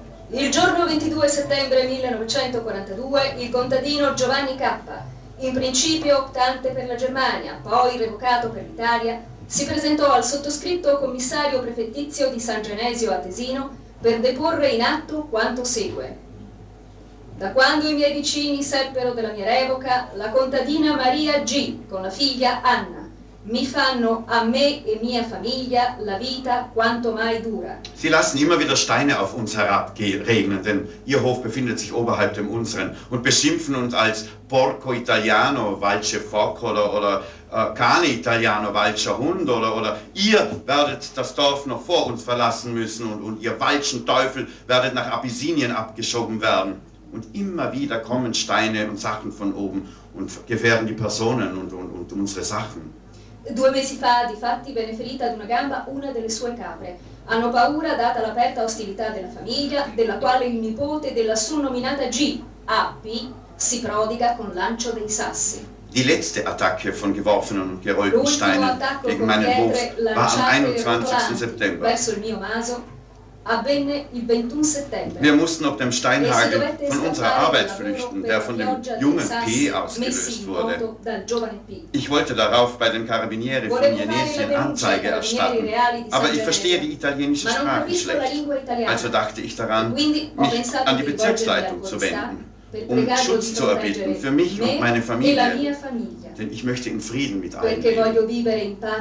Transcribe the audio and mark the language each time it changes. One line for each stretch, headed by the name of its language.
Italian: Il giorno 22 settembre 1942 il contadino Giovanni Cappa, in principio optante per la Germania, poi revocato per l'Italia, si presentò al sottoscritto commissario prefettizio di San Genesio a Tesino per deporre in atto quanto segue. Da quando i miei vicini seppero della mia revoca, la contadina Maria G. con la figlia Anna mi fanno a me e mia famiglia la vita quanto mai dura.
German: Sie lassen immer wieder Steine auf uns herabregnen, denn ihr Hof befindet sich oberhalb dem unseren und beschimpfen uns als
Italian: Porco Italiano,
German: falsche Focola oder
Italian: Cane Italiano,
German: falscher Hund oder ihr werdet das Dorf noch vor uns verlassen müssen und ihr falschen Teufel werdet nach Abyssinien abgeschoben werden. Und immer wieder kommen Steine und Sachen von oben und gefährden die Personen und unsere Sachen.
Italian: Due mesi fa, difatti, venne ferita ad una gamba una delle sue capre. Hanno paura, data l'aperta ostilità della famiglia, della quale il nipote della soprannominata G, A.P., si prodiga con lancio dei sassi.
German: Die letzte Attacke von geworfenen und gerollten Steinen gegen meinen Hof war am 21. September.
Italian: Verso il mio maso, avvenne il 21 settembre.
German: Wir mussten ob dem Steinhagel von unserer Arbeit flüchten, der von dem jungen P. ausgelöst wurde. Ich wollte darauf bei den Carabinieri von Jenesien Anzeige erstatten, aber ich verstehe die italienische Sprache schlecht. Also dachte ich daran, mich an die Bezirksleitung zu wenden, um Schutz zu erbitten für mich und meine Familie, denn ich möchte in Frieden mit allen leben.